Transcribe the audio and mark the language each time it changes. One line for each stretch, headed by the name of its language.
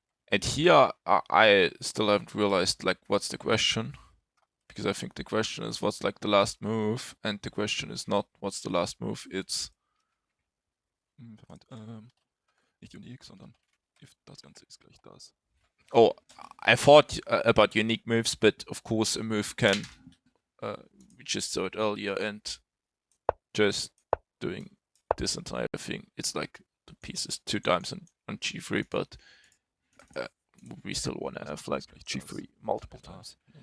English: And here I still haven't realized like what's the question, because I think the question is what's like the last move, and the question is not what's the last move, it's
German: nicht unique, sondern if das Ganze ist gleich das.
English: Oh, I thought about unique moves, but of course a move can, we just saw it earlier, and just doing this entire thing, it's like the piece is 2 times on G3, but we still want to have like G3 multiple times.